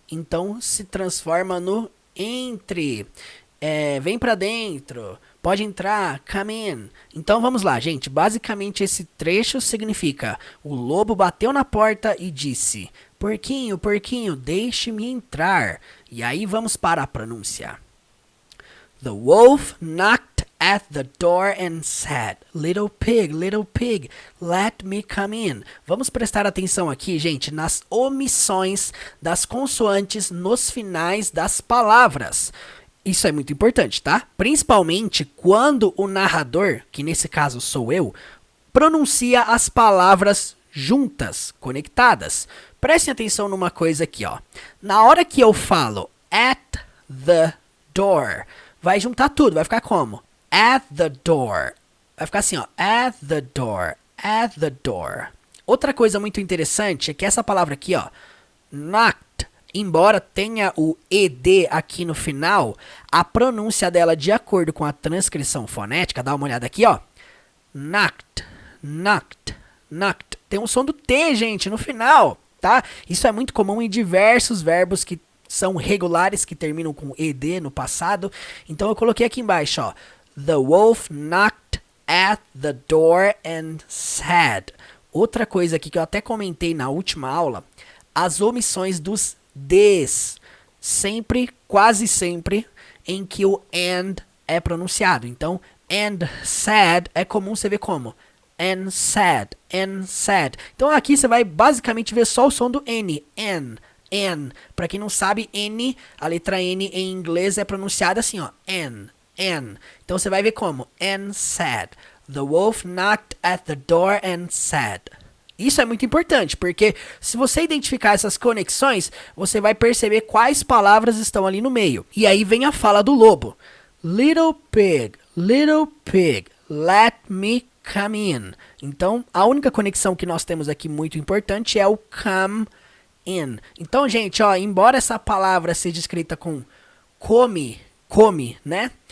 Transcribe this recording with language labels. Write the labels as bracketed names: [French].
[Portuguese] Então, se transforma no entre. Vem para dentro. Pode entrar, [English] come in. [Portuguese] Então vamos lá, gente. Basicamente esse trecho significa: o lobo bateu na porta e disse: porquinho, porquinho, deixe-me entrar. E aí vamos para a pronúncia. [English] The wolf knocked at the door and said, little pig, let me come in. [Portuguese] Vamos prestar atenção aqui, gente, nas omissões das consoantes nos finais das palavras. Isso é muito importante, tá? Principalmente quando o narrador, que nesse caso sou eu, pronuncia as palavras juntas, conectadas. Prestem atenção numa coisa aqui, ó. Na hora que eu falo [English] at the door, [Portuguese] vai juntar tudo, vai ficar como? [English] At the door. [Portuguese] Vai ficar assim, ó. [English] At the door, at the door. [Portuguese] Outra coisa muito interessante é que essa palavra aqui, ó, knocked, embora tenha o ED aqui no final, a pronúncia dela, de acordo com a transcrição fonética, dá uma olhada aqui, ó. [English] Knocked, knocked, knocked. [Portuguese] Tem um som do T, gente, no final, tá? Isso é muito comum em diversos verbos que são regulares que terminam com ed no passado. Então eu coloquei aqui embaixo, ó. [English] The wolf knocked at the door and said. [Portuguese] Outra coisa aqui que eu até comentei na última aula, as omissões dos des. Sempre, quase sempre, em que o and é pronunciado. Então, [English] and said [Portuguese] é comum você ver como [English] and said, and said. [Portuguese] Então aqui você vai basicamente ver só o som do N, N. Pra quem não sabe, N, a letra N em inglês é pronunciada assim, ó, N. Então você vai ver como [English] and said. The wolf knocked at the door and said. [Portuguese] Isso é muito importante, porque se você identificar essas conexões, você vai perceber quais palavras estão ali no meio. E aí vem a fala do lobo. [English] Little pig, let me come in. [Portuguese] Então, a única conexão que nós temos aqui muito importante é o [English] come in. [Portuguese] Então, gente, ó, embora essa palavra seja escrita com come, né?